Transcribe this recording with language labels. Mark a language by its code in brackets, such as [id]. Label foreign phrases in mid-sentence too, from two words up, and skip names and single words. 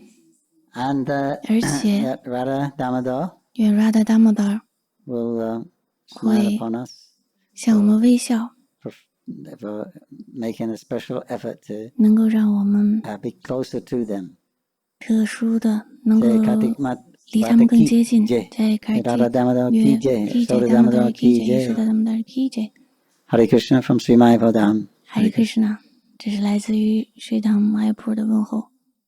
[zh] 而且，愿 Radha Damodar 会向我们微笑，能够让我们特殊的能够离他们更接近。在开始约 [hi] दामोदर की जय दामोदर की जय. [en] Hare Krishna from Sri Mayapur Dham。 Hare Krishna， [zh] 这是来自于水塘 Mayapur 的问候。